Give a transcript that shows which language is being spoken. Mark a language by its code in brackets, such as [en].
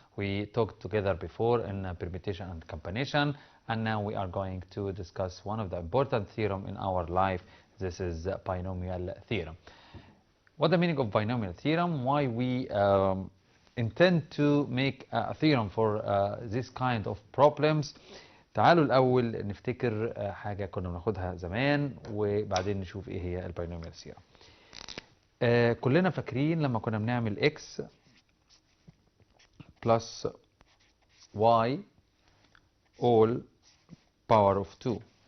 [en] We talked together before in permutation and combination, and now we are going to discuss one of the important theorem in our life. This is binomial theorem. What the meaning of binomial theorem? Why we intend to make a theorem for this kind of problems. [ar] تعالوا الأول نفتكر حاجة كنا بناخدها زمان وبعدين نشوف إيه هي الباينوميال ثيورم. كلنا فاكرين لما كنا بنعمل [en] x plus y all power of 2.